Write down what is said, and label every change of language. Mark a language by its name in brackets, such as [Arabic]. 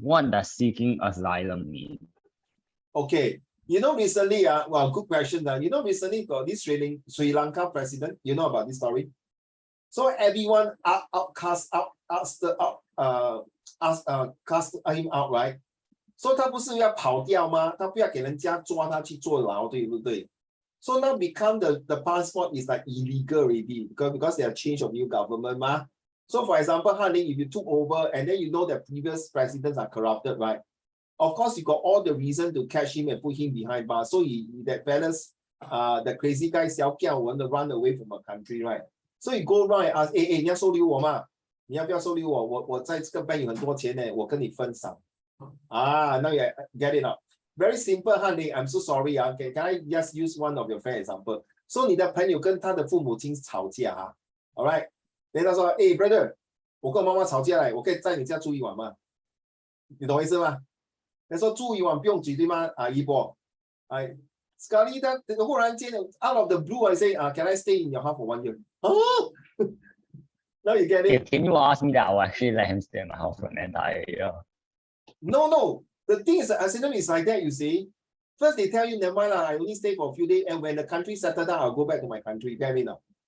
[English] What does seeking asylum mean? Okay, you know, recently, well, good question. You know, recently got this Sri Lanka president. You know about this story? So everyone cast him out, right? So [Chinese] 他不是要跑掉吗？他不要给人家抓他去坐牢，对不对？ [English] So now become the passport is like illegal already because they have changed of new government, ma. So for example, Han Lin, if you took over and then you know that previous presidents are corrupted, right? Of course, you got all the reason to catch him and put him behind bars. So that fellas, the crazy guy Xiao Kiao want to run away from a country, right? So you go around and ask, [Chinese] 你要收留我吗？你要不要收留我？我在这个 bank 有很多钱呢，我跟你分享。 [English] now you get it up. Very simple, Han Lin. I'm so sorry. Okay, can I just use one of your fair example? So [Chinese] 你的朋友跟他的父母亲吵架 [English] all right? [Chinese] Then 他说， [English] hey brother, [Chinese] 我跟我妈妈吵架了，我可以在你家住一晚吗？你懂我意思吗？他说住一晚不用挤对吗？一波， [Malay] sekali [Chinese] 他忽然间 [English] out of the blue I say, can I stay in your house for 1 year? Oh, now you get it. Can you ask me that? I'll actually let him stay in my house for an entire year. No. The thing is, asylum is like that, you see. First, they tell you, never mind, I only stay for a few days, and when the country settled down, I'll go back to my country. Get me now.